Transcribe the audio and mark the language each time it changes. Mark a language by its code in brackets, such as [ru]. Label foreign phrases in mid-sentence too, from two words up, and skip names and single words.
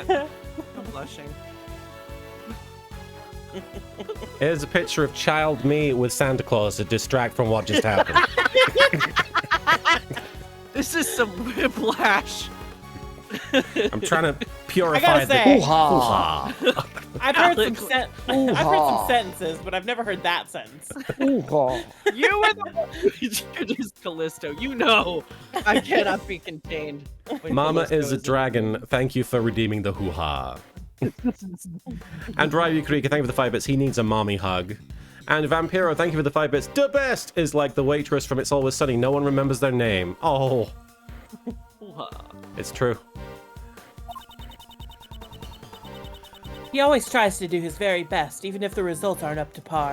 [en] I'm blushing. Here's a picture of child me with Santa Claus to distract from what just happened. This is some whiplash. I'm trying to I purify gotta the say, hoo-ha. I've heard some sentences, but I've never heard that sentence. You were the introduced Callisto. You know I cannot be contained. when Mama Callisto is a in the dragon. room. Thank you for redeeming the hoo-ha. And Ryu Krieger, thank you for the 5 bits. He needs a mommy hug. And Vampiro, thank you for the 5 bits. The best is like the waitress from It's Always Sunny. No one remembers their name. Oh. It's true. He always tries to do his very best, even if the results aren't up to par.